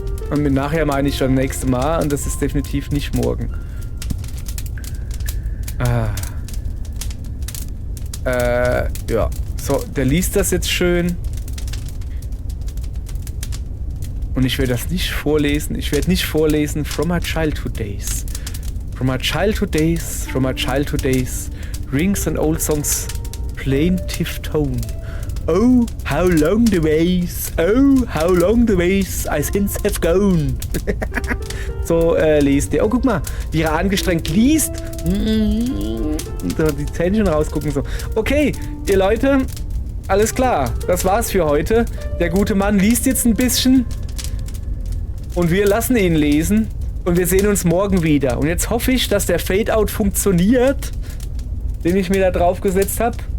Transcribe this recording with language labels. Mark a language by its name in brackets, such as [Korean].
[German] Und mit nachher meine ich schon nächste Mal und das ist definitiv nicht morgen. Ja. So, der liest das jetzt schön. Und ich werde das nicht vorlesen. Ich werde nicht vorlesen [English] from my childhood days. From my childhood days, from my childhood days. Rings and old songs, plaintive tone. Oh, how long the ways, oh, how long the ways I since have gone. [German] So liest der. Oh, guck mal, wie er angestrengt liest. Die Zähnchen rausgucken so. Okay, ihr Leute, alles klar. Das war's für heute. Der gute Mann liest jetzt ein bisschen. Und wir lassen ihn lesen. Und wir sehen uns morgen wieder. Und jetzt hoffe ich, dass der Fade-Out funktioniert, den ich mir da drauf gesetzt habe.